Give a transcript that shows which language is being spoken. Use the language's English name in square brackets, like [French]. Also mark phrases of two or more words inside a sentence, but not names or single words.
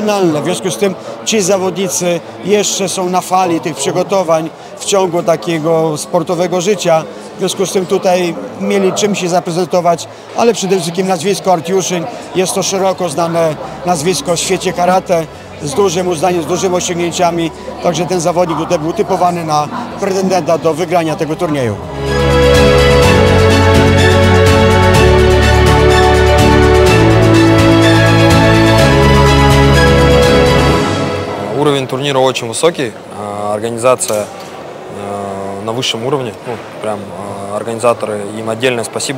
[Polish] W związku z tym ci zawodnicy jeszcze są na fali tych przygotowań w ciągu takiego sportowego życia. W związku z tym tutaj mieli czym się zaprezentować, ale przede wszystkim nazwisko Artiuszyn jest to szeroko znane nazwisko w świecie karate, z dużym uznaniem, z dużymi osiągnięciami. Także ten zawodnik tutaj był typowany na pretendenta do wygrania tego turnieju. [Russian] Уровень турнира очень высокий, организация на высшем уровне, ну, прям организаторы, им отдельное спасибо.